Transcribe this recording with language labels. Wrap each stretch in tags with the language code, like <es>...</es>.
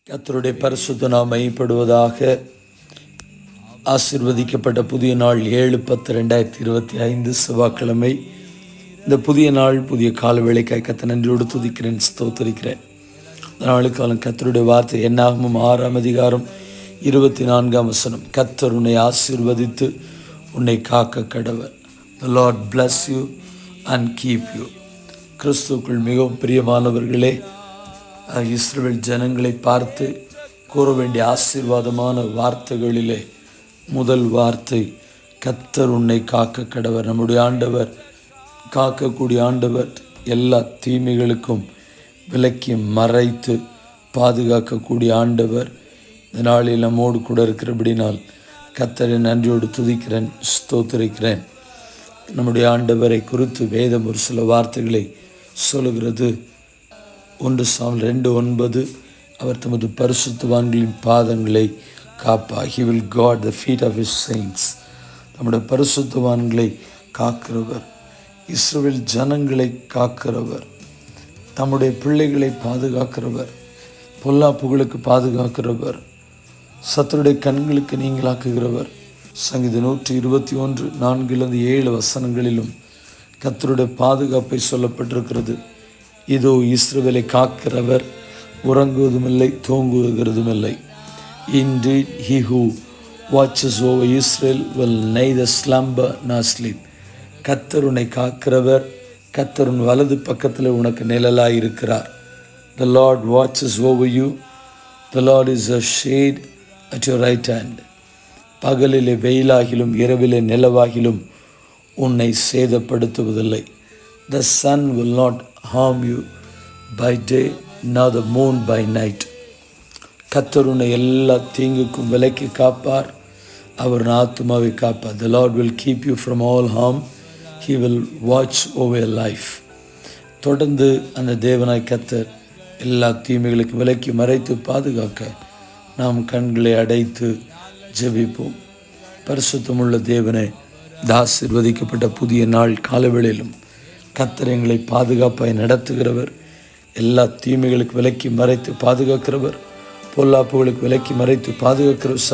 <ta>கர்த்தருடைய பரிசுத்த நாமம் மையப்படுவதாக. ஆசீர்வதிக்கப்பட்ட புதிய நாள் 7/10/2025 செவ்வாய்க்கிழமை. இந்த புதிய நாள் புதிய கால வேளைக்காய் கர்த்தரை நன்றியோடு துதிக்கிறேன், ஸ்தோத்திரிக்கிறேன். நாளுக்காலம் கர்த்தருடைய வார்த்தை என்னாகமம் 6:24 கர்த்தர் உன்னை ஆசீர்வதித்து உன்னை காக்க கடவர்.</ta> <en>The Lord bless you and keep you.</en> <ta>கிறிஸ்துவுக்குள் மிகவும் பிரியமானவர்களே, இஸ்ரவேல் ஜனங்களை பார்த்து கூற வேண்டிய ஆசீர்வாதமான வார்த்தைகளிலே முதல் வார்த்தை, கர்த்தர் உன்னை காக்க கடவர். நம்முடைய ஆண்டவர் காக்கக்கூடிய ஆண்டவர், எல்லா தீமைகளுக்கும் விலக்கி மறைத்து பாதுகாக்கக்கூடிய ஆண்டவர். இந்த நாளில் நம்மோடு கூட இருக்கிறபடினால் கர்த்தரை நன்றியோடு துதிக்கிறேன், ஸ்தோத்திரிக்கிறேன். நம்முடைய ஆண்டவரை குறித்து வேதம் ஒரு சில வார்த்தைகளை சொல்லுகிறது. 1 சாமுவேல் 2:9 அவர் தமது பரிசுத்தவான்களின் பாதங்களை காப்பார்.</ta> <en>He will guard the feet of his saints.</en> <ta>நம்முடைய பரிசுத்தவான்களை காக்கிறவர், இஸ்ரவேல் ஜனங்களை காக்கிறவர், தம்முடைய பிள்ளைகளை பாதுகாக்கிறவர், பொல்லாப்புகளுக்கு பாதுகாக்கிறவர், சத்துருடைய கண்களுக்கு நீங்களாக்குகிறவர். சங்கீதம் 121 4-7 கர்த்தருடைய பாதுகாப்பை சொல்லப்பட்டிருக்கிறது. இதோ இஸ்ரவேலை காக்கிறவர் உறங்குவதுமில்லை, தூங்குகிறதுமில்லை.</ta> <en>Indeed, he who watches over Israel will neither slumber nor sleep.</en> <ta>கர்த்தர் உன்னை காக்கிறவர், கர்த்தர் உன் வலது பக்கத்தில் உனக்கு நிழலாயிருக்கிறார்.</ta> <en>The Lord watches over you. The Lord is a shade at your right hand.</en> <ta>பகலிலே வெயிலாகிலும் இரவிலே நிலவாகிலும் உன்னை சேதப்படுத்துவதில்லை.</ta> <en>The sun will not harm you by day nor the moon by night.</en> <ta>கர்த்தர் உன்னை எல்லா தீங்குக்கும் விலக்கி காப்பார், அவர் ஆத்துமாவை காப்பார்.</ta> <en>The Lord will keep you from all harm. He will watch over your life.</en> <ta>தொடர்ந்து அந்த தேவனாய் கர்த்தர் எல்லா தீமைகளுக்கும் விலக்கி மறைத்து பாதுகாக்க நாம் கண்களை அடைத்து ஜெபிப்போம். பரிசுத்தமுள்ள தேவனே, ஆசீர்வதிக்கப்பட்ட புதிய நாள் காலவேளையிலும் கர்த்தர் எங்களை பாதுகாப்பாய் நடத்துகிறவர், எல்லா தீமைகளுக்கு விலக்கி மறைத்து பாதுகாக்கிறவர், பொல்லாப்புகளுக்கு விலக்கி மறைத்து பாதுகாக்கிறவர்.</ta>